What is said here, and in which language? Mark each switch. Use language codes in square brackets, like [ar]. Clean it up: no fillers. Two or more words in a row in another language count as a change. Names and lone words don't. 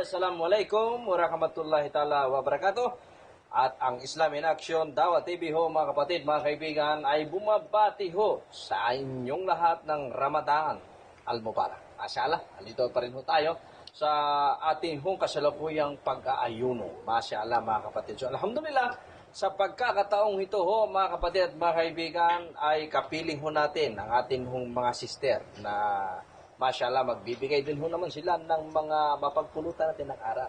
[ar] Assalamualaikum warahmatullahi ta'ala wabarakatuh. [tl] At ang Islam in Action Dawah TV ho mga kapatid, mga kaibigan, ay bumabati ho sa inyong lahat ng Ramadan al-Mubarak. Masyaallah, nandito pa rin ho tayo sa ating hong kasalukuyang pag-aayuno. Masyaallah mga kapatid. So alhamdulillah, sa pagkakataong ito ho, mga kapatid at mga kaibigan, ay kapiling ho natin ang ating hong mga sister na masyaallah magbibigay din ho naman sila ng mga mapagpulutan natin ng aral.